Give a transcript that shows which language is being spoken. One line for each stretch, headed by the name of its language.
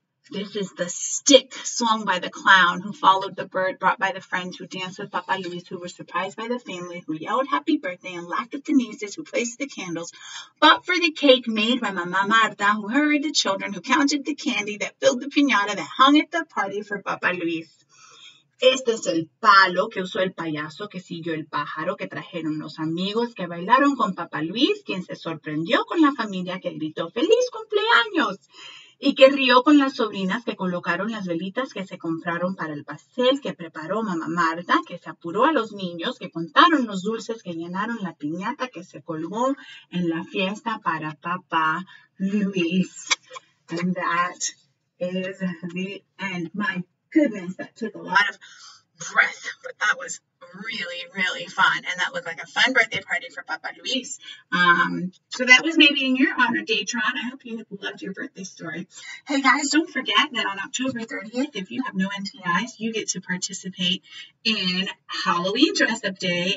English: This is the stick swung by the clown who followed the bird brought by the friends who danced with Papa Luis, who were surprised by the family, who yelled happy birthday and laughed at the nieces, who placed the candles, bought for the cake made by Mama Marta, who hurried the children, who counted the candy that filled the piñata that hung at the party for Papa Luis.
Spanish: Este es el palo que usó el payaso que siguió el pájaro que trajeron los amigos que bailaron con Papá Luis, quien se sorprendió con la familia que gritó ¡Feliz cumpleaños! Y que rió con las sobrinas que colocaron las velitas que se compraron para el pastel que preparó mamá Marta, que se apuró a los niños, que contaron los dulces, que llenaron la piñata que se colgó en la fiesta para Papá Luis.
English: And that is the end. My goodness, that took a lot of breath, but that was really, really fun. And that looked like a fun birthday party for Papa Luis. So that was maybe in your honor, Datron. I hope you loved your birthday story. Hey guys, don't forget that on October 30th, if you have no NTIs, you get to participate in Halloween dress-up day.